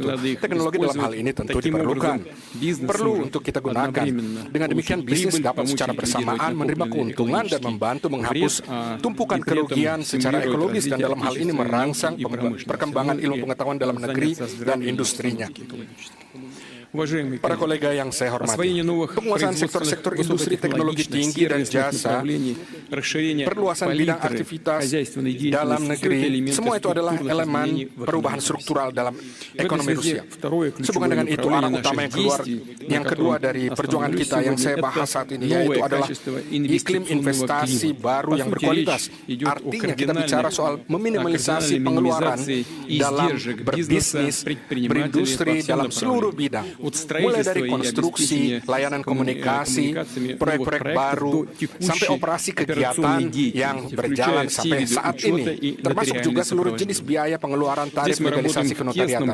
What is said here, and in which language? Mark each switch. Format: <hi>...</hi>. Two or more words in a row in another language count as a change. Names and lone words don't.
<id>Teknologi dalam hal ini tentu diperlukan, perlu untuk kita gunakan. Dengan demikian bisnis dapat secara bersamaan menerima keuntungan dan membantu menghapus tumpukan kerugian secara ekologis, dan dalam hal ini merangsang perkembangan ilmu pengetahuan dalam negeri dan industrinya.</id> <ru>Уважаемые</ru> <id>Para</id> <ru>коллеги,</ru> <id>kolega yang saya hormati,</id> <ru>освоение новых</ru> <id>penguasaan sektor-sektor industri teknologi</id> <ru>высокотехнологичных</ru> <id>tinggi dan</id> <ru>сервисных</ru> <id>jasa,</id> <ru>направлений, расширение</ru> <id>perluasan bidang</id> <ru>палитры</ru> <id>aktivitas</id> <ru>хозяйственной</ru> <id>dalam</id> <ru>деятельности, все это</ru> <id>negeri,</id> <ru>элементы</ru> <id>semua itu adalah</id> <ru>структурных</ru> <id>elemen</id> <ru>изменений в</ru> <id>perubahan</id> <ru>экономике.</ru> <id>struktural dalam</id> <ru>В этой</ru> <id>ekonomi</id> <ru>связи</ru> <id>Rusia.</id> <ru>второе</ru> <id>Sehubungan</id> <ru>ключевое</ru> <id>dengan itu, arah</id> <ru>направление</ru> <id>utama</id> <ru>наших действий,</ru> <id>yang kedua dari perjuangan kita yang saya bahas saat ini, yaitu adalah iklim investasi baru yang berkualitas. Artinya kita bicara soal meminimalisasi pengeluaran dalam berbisnis, berindustri dalam seluruh bidang, mulai dari konstruksi, layanan komunikasi, proyek-proyek baru, sampai operasi kegiatan yang berjalan sampai saat ini, termasuk juga seluruh jenis biaya pengeluaran tarif legalisasi kenotariatan.</id>